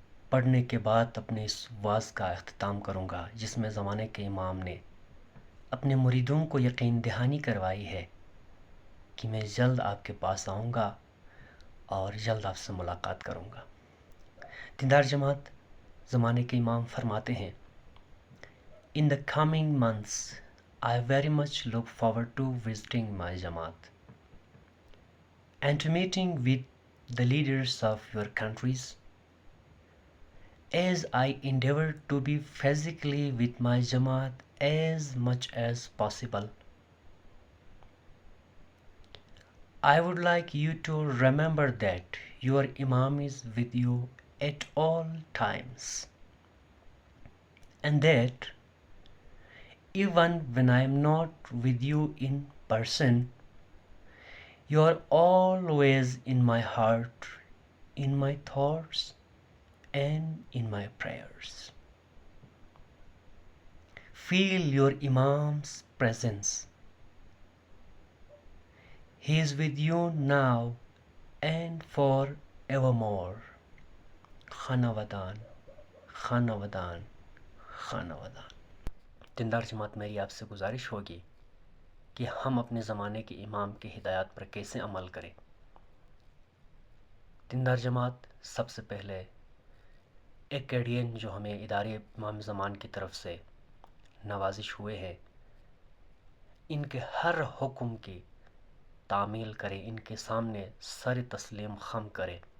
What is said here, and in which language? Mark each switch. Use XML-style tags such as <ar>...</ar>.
<ur>پڑھنے کے بعد اپنے اس واعظ کا اختتام کروں گا، جس میں زمانے کے امام نے اپنے مریدوں کو یقین دہانی کروائی ہے کہ میں جلد آپ کے پاس آؤں گا اور جلد آپ سے ملاقات کروں گا۔ دیندار جماعت، زمانے کے امام فرماتے ہیں،</ur> <en>In the coming months, I very much look forward to visiting my Jamaat and to meeting with the leaders of your countries, as I endeavor to be physically with my Jamaat as much as possible. I would like you to remember that your Imam is with you at all times, and that even when I am not with you in person, you are always in my heart, in my thoughts, and in my prayers. Feel your Imam's presence. He is with you now and forevermore.</en> <ur>خانوادان خانوادان خانوادان۔ دیندار جماعت، میری آپ سے گزارش ہوگی کہ ہم اپنے زمانے کے امام کی ہدایات پر کیسے عمل کریں۔ دیندار جماعت، سب سے پہلے ایکیڈین جو ہمیں ادارے امام زمان کی طرف سے نوازش ہوئے ہیں، ان کے ہر حکم کی تعمیل کریں، ان کے سامنے سر تسلیم خم کریں،</ur>